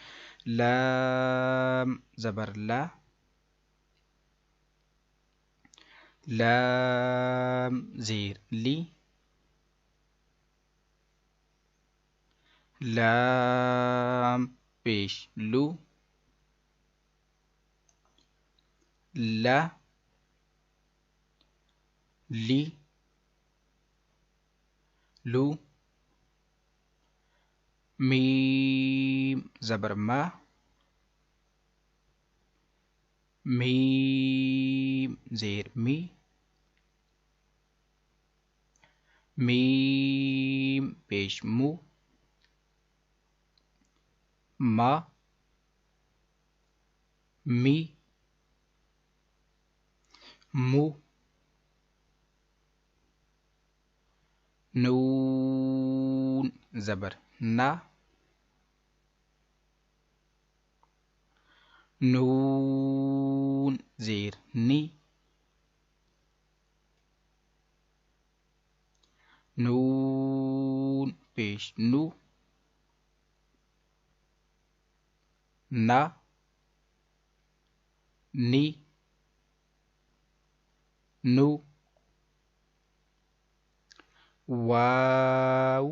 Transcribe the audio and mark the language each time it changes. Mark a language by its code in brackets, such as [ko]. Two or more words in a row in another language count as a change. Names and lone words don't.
[ur] لام زبر لا، لام زیر لی، لام پیش لو، لا لی لو، میم زبر ما، میم زیر می، میم پیش مو، ما می مو، نون زبر نا، نون زیر نی، نون پیش نو، نا نی نو، واو.